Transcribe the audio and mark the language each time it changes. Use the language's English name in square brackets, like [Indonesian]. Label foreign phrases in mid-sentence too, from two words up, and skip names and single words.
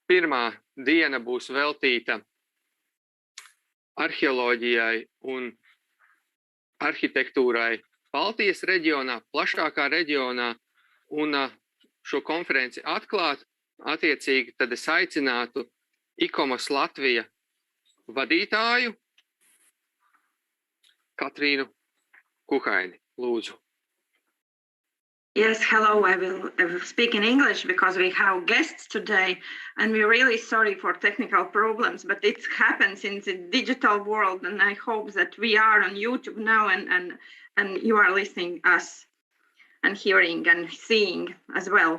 [Latvian] pirmā diena būs veltīta arheoloģijai un arhitektūrai Baltijas reģionā, plašākā reģionā, un šo konferenci atklāt. Attiecīgi, tad es aicinātu ICOMOS Latvija vadītāju Katrīnu Kuhaini. Lūdzu. [English] Yes, hello. I will speak in English because we have guests today and we're really sorry for technical problems, but it happens in the digital world, and I hope that we are on YouTube now and you are listening us and hearing and seeing as well.